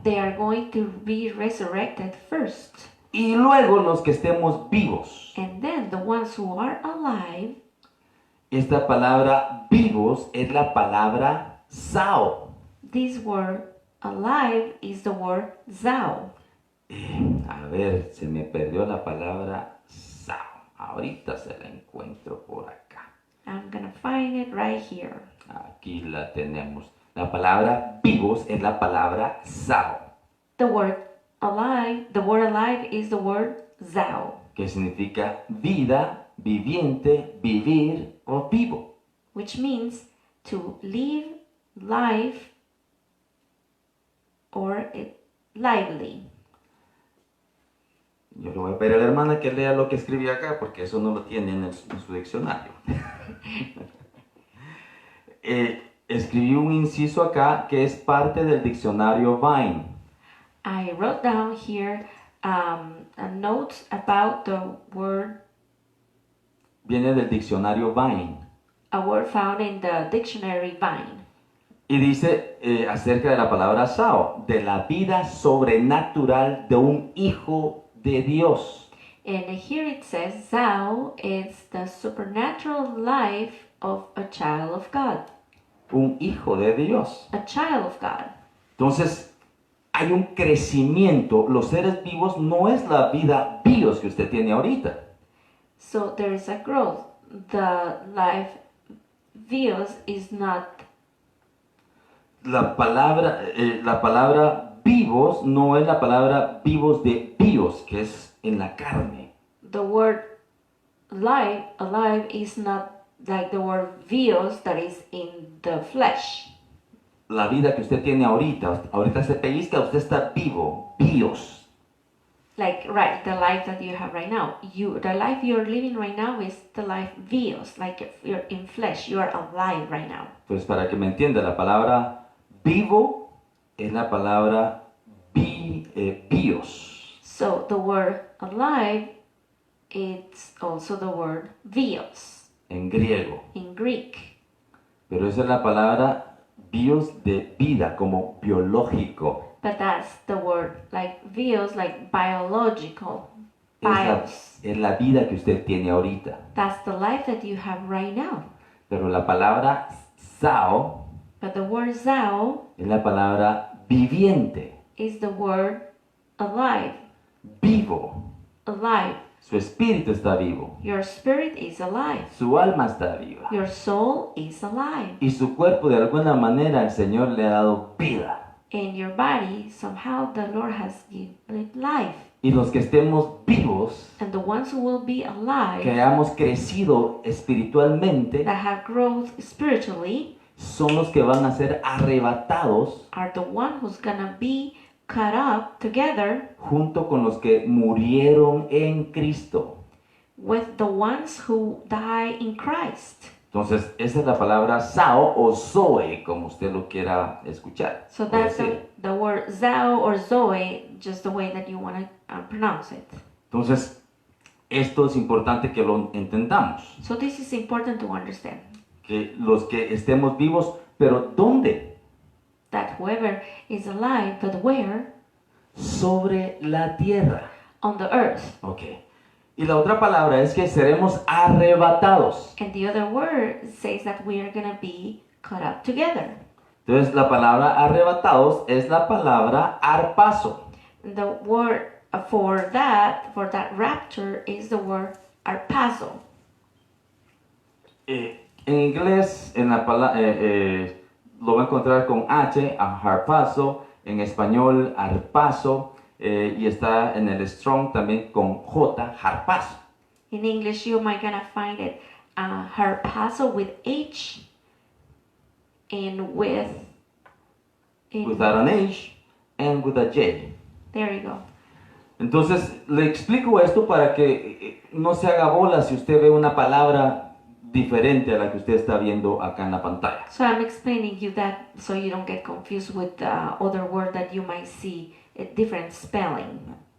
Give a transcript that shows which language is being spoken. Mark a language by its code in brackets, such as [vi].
[en] They are going to be resurrected first. [es] Y luego los que estemos vivos. [en] And then the ones who are alive, [es] Esta palabra vivos es la palabra sao. [en] this word alive is the word zao. [es] A ver, se me perdió la palabra sao. Ahorita se la encuentro por acá. [en] I'm going to find it right here. [es] Aquí la tenemos. La palabra vivos es la palabra sao, [en] The word alive is the word zao, [es] que significa vida, viviente, vivir o vivo. [en] which means to live life or lively. [es] Yo le voy a pedir a la hermana que lea lo que escribí acá, porque eso no lo tiene en su diccionario. Escribí un inciso acá que es parte del diccionario Vine. [en] I wrote down here a note about the word, [es] Viene del diccionario Vine. [en] a word found in the dictionary Vine. [es] Y dice acerca de la palabra sao, de la vida sobrenatural de un hijo de Dios. [en] And here it says, Zao is the supernatural life of a child of God. [es] Un hijo de Dios. [en] A child of God. [es] Entonces, hay un crecimiento. Los seres vivos no es la vida bios que usted tiene ahorita. [en] So there is a growth. The life views is not [es] la palabra vivos no es la palabra vivos de bios, que es en la carne. [en] The word alive is not like the word bios that is in the flesh. [es] La vida que usted tiene ahorita se pellizca, usted está vivo, bios. [en] Like, right, the life that you have right now. The life you're living right now is the life bios, like if you're in flesh, you are alive right now. [es] Entonces, para que me entienda, la palabra vivo es la palabra bios. [en] So the word alive, it's also the word bios [es] En griego. [en] in Greek. [es] Pero esa es la palabra bios de vida, como biológico. [en] But that's the word, like bios, like biological. [es] Es la vida que usted tiene ahorita. [en] That's the life that you have right now. [es] Pero la palabra zao [en] But the word zao [es] es la palabra viviente, [en] is the word alive. [es] vivo. [en] Alive. [es] Su espíritu está vivo. [en] Your spirit is alive. [es] Su alma está viva. [en] Your soul is alive. [es] Y su cuerpo de alguna manera el Señor le ha dado vida. [en] And your body, somehow the Lord has given it life. [es] Y los que estemos vivos, [en] And the ones who will be [es] que [en] alive, [es] hayamos crecido espiritualmente, [en] that have growth spiritually, [es] son los que van a ser arrebatados [en] are the one who's gonna be cut up together [es] junto con los que murieron en Cristo. [en] with the ones who die in Christ. [es] Entonces, esa es la palabra sao o zoe, como usted lo quiera escuchar. [en] So [es] o [en] that's [es] decir. [en] the word zao or zoe, just the way that you want to pronounce it. [es] Entonces, esto es importante que lo entendamos. [en] So this is important to understand. [es] Que los que estemos vivos, pero ¿dónde? [en] That whoever is alive, but where? [es] Sobre la tierra. [en] On the earth. Ok. [es] Y la otra palabra es que seremos arrebatados. [en] And the other word says that we are going to be cut up together. [es] Entonces, la palabra arrebatados es la palabra arpazo. [en] The word for that rapture is the word arpazo. [es] En inglés, lo va a encontrar con H, harpazo. En español, arpazo. Y está en el Strong también con J, harpazo. [en] In English, you might gonna find it harpazo with H and Without an H and with a J. There you go. [es] Entonces, le explico esto para que no se haga bola si usted ve una palabra diferente a la que usted está viendo acá en la pantalla. [en] So I'm explaining you that so you don't get confused with the other word that you might see a different spelling.